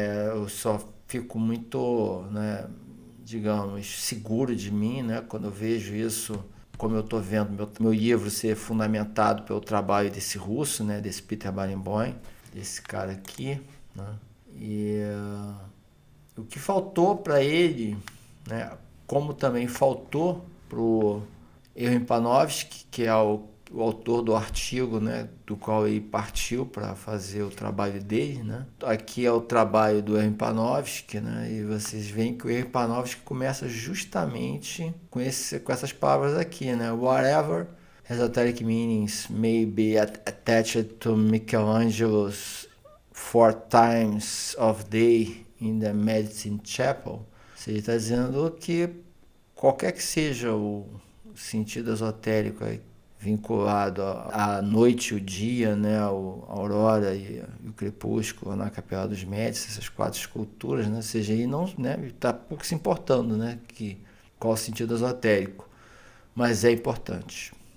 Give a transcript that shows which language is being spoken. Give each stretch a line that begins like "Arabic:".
Portuguese: Eu só fico muito, né, digamos, seguro de mim, né, quando eu vejo isso, como eu estou vendo meu livro ser fundamentado pelo trabalho desse russo, né, desse Peter Barenboim, desse cara aqui, né, e o que faltou para ele, né, como também faltou pro Erwin Panofsky, que é o autor do artigo, né, do qual ele partiu para fazer o trabalho dele, né? Aqui é o trabalho do Erwin Panofsky, né? E vocês veem que o Erwin Panofsky começa justamente com essas palavras aqui, né?
English: Whatever esoteric meanings may be attached to Michelangelo's four times of day in the Medicine Chapel.
Portuguese: Você está dizendo que qualquer que seja o sentido esotérico vinculado à noite e o dia, né, a aurora e o crepúsculo na Capela dos Médici, essas quatro esculturas, né, ou seja, aí não, né, está pouco se importando, né, qual o sentido esotérico, mas é importante.